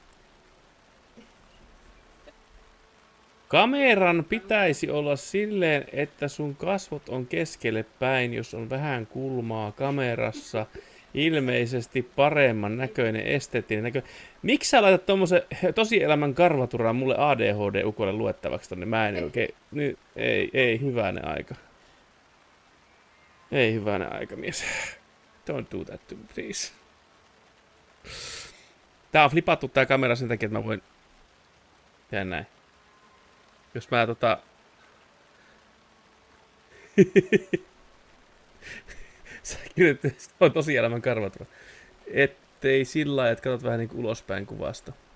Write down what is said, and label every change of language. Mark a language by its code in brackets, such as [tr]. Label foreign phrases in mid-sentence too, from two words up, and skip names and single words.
[fi] Kameran pitäisi olla silleen, että sun kasvot on keskelle päin, jos on vähän kulmaa kamerassa. Ilmeisesti paremman näköinen, esteettinen näkö. Miksi sä laitat tommosen tosielämän karvaturan mulle ADHD-ukolle luettavaksi tonne? Mä en oikein... Ei hyvänen aika. Ei hyvänen aika, mies. [en] Don't do that to me, please. [fi] Tää on flipattu tää kamera sen takia, että mä voin... tehdä näin. Jos mä Sä kirjoitit, että on tosielämän karvatura. Ettei sillä lailla, että katsot vähän niinku ulospäin kuvasta.